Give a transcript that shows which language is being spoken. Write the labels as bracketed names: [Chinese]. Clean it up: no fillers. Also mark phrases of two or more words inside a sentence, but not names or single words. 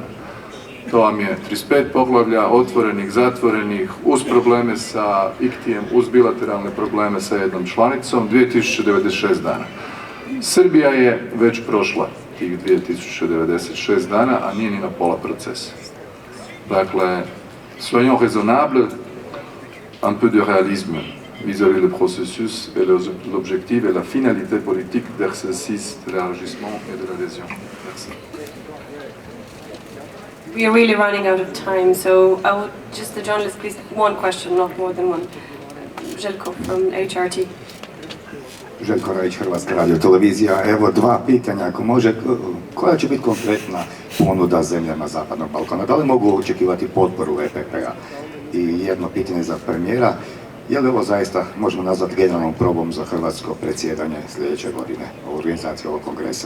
[Croatian] To vam je 35 poglavlja, otvorenih, zatvorenih, uz probleme sa ICTI-em, uz bilateralne probleme sa jednom članicom, 2096 dana. Srbija je već prošla tih 2096 dana, a nije ni na pola procesa. Dakle, [French] soyons raisonnables, un peu de réalisme vis-à-vis le processus et l'objectif et la finalité politique d'exercice de l'élargissement et de l'adhésion. Merci. [English] We are really running out of time, so I would just the journalist, please, one question, not more than one. Željko from HRT. [Croatian] Željko Rajić, Hrvatska radiotelevizija. Evo dva pitanja, ako može. Koja će biti konkretna ponuda zemljama Zapadnog Balkana? Da li mogu očekivati potporu EPP-a? I jedno pitanje za premijera. Je li ovo zaista možemo nazvati generalnom probom za hrvatsko predsjedanje sljedeće godine u organizaciji ovog kongresa?